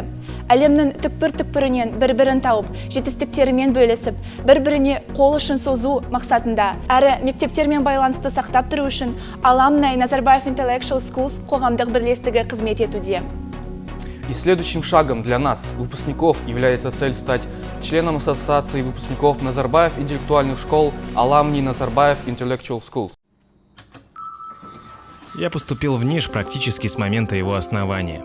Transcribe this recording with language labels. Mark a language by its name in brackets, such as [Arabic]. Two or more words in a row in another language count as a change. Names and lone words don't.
[Kazakh] Әлемнің түкпір-түкпірінен бір-бірін тауып, жетістіктерімен бөлісіп, бір-біріне қол ұшын созу мақсатында, әрі мектептермен байланысты сақтап тұру үшін Alumni Назарбаев Intellectual Schools қоғамдық бірлестігі қызмет етуде. [Russian] И следующим шагом для нас, выпускников, является цель стать членом Ассоциации выпускников Назарбаев интеллектуальных школ Alumni Назарбаев Intellectual Schools. Я поступил в НИШ практически с момента его основания.